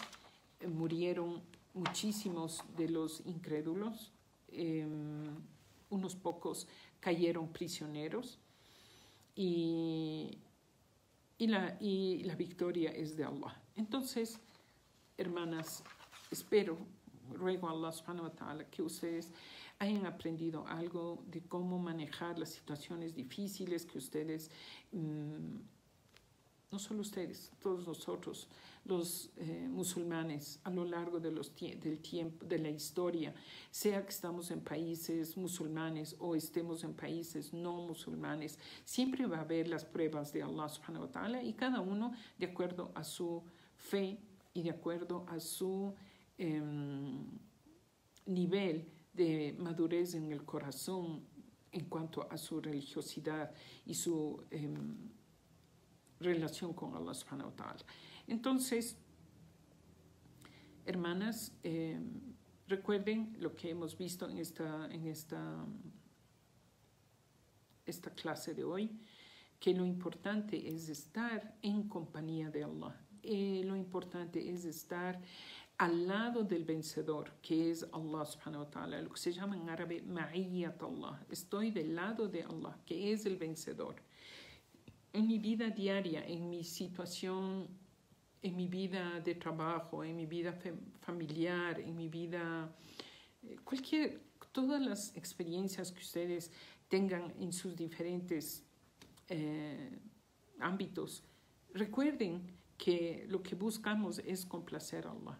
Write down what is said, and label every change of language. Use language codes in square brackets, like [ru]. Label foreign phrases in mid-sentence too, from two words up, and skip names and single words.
[es] Murieron muchísimos de los incrédulos, unos pocos cayeron prisioneros y la victoria es de Allah. Entonces, hermanas, ruego a Allah [ar] سبحانه وتعالى [es] que ustedes hayan aprendido algo de cómo manejar las situaciones difíciles que ustedes, no solo ustedes, todos nosotros, los musulmanes, a lo largo del tiempo, de la historia, sea que estamos en países musulmanes o estemos en países no musulmanes, siempre va a haber las pruebas de Allah [ar] سبحانه وتعالى [es] y cada uno de acuerdo a su fe y de acuerdo a su nivel de madurez en el corazón en cuanto a su religiosidad y su relación con Allah [ar] سبحانه وتعالى. [es] Entonces, hermanas, recuerden lo que hemos visto en esta clase de hoy, que lo importante es estar en compañía de Allah. Lo importante es estar al lado del vencedor, que es Allah [ar] سبحانه وتعالى, [es] lo que se llama en árabe [ar] معية الله. [es] Estoy del lado de Allah, que es el vencedor. En mi vida diaria, en mi situación, en mi vida de trabajo, en mi vida familiar, en mi vida, todas las experiencias que ustedes tengan en sus diferentes ámbitos, recuerden que lo que buscamos es complacer a Allah.